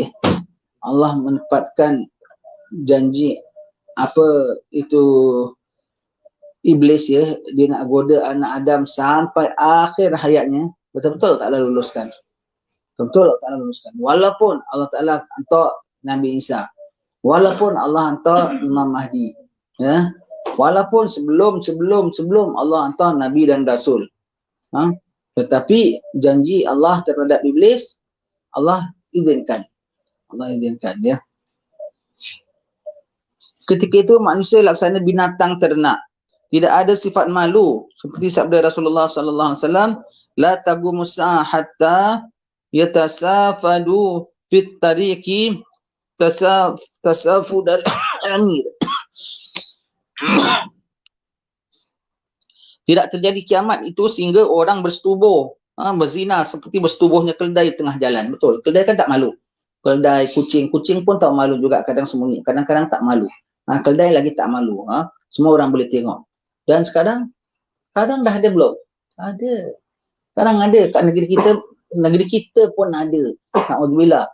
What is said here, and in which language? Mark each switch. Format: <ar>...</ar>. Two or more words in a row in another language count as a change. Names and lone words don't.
<ms>Allah menepatkan janji apa itu iblis, dia nak goda anak Adam sampai akhir hayatnya, betul-betul tak luluskan. Betul tak luluskan. Walaupun Allah Ta'ala hantar Nabi Isa, walaupun Allah hantar Imam Mahdi, walaupun sebelum Allah hantar Nabi dan Rasul, tetapi janji Allah terhadap iblis, Allah izinkan. Ketika itu manusia laksana binatang ternak, tidak ada sifat malu, seperti sabda Rasulullah</ms> <ar>صلى الله عليه وسلم, لا تقوم الساعة حتى يتسافدوا في الطريق تسافد الحمير.</ar> <ms>Tidak terjadi kiamat itu sehingga orang bersetubuh, berzina seperti bersetubuhnya keledai tengah jalan. Betul, keledai kan tak malu. Keledai, kucing pun tak malu juga, kadang sembunyi, kadang-kadang tak malu. Keledai lagi tak malu. Semua orang boleh tengok. Dan sekarang dah ada belum? Ada. Sekarang ada kat negeri kita pun ada. Na'udzubillah.</ms>